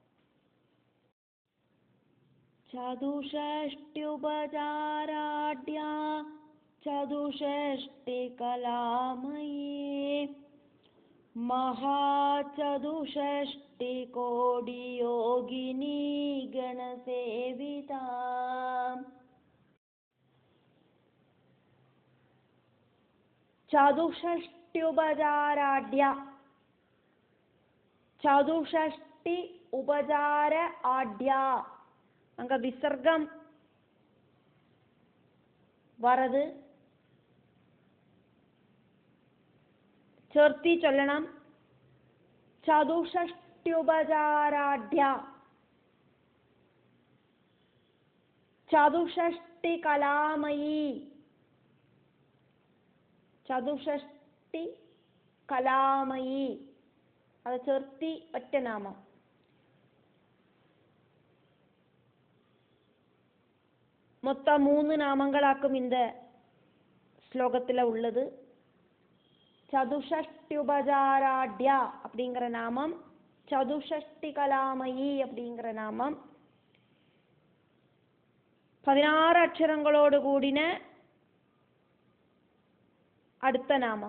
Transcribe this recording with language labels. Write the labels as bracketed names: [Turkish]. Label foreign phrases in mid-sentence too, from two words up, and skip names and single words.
[Sanskrit] चतुष्षष्ट्युपचाराढ्या चतुष्षष्टि कलामये महाचतुष्षष्टि कोटि योगिनी गणसेविता. चतुष्षष्ट्युपचाराढ्या चतुष्षष्टि उपचार आढ्या [Tamil] அங்க விசர்க்கம் வரது சேர்த்தி சொல்லணும். [Sanskrit] चतुष्षष्ट्युपचाराढ्या चतुष्षष्टि कलामयी चतुष्षष्टि कलामयी [Tamil] அது சேர்த்தி ஒத்த நாமம். மொத்தம் 3 நாமங்களாக்கும் இந்த ஸ்லோகத்தில் உள்ளது. சதுஷ்ட்யுபசாராட்யா அப்படிங்கிற நாமம், சதுஷ்டி கலாமயி அப்படிங்கிற நாமம், 16 அக்ஷரங்களோடு கூடின அடுத்த நாமம்.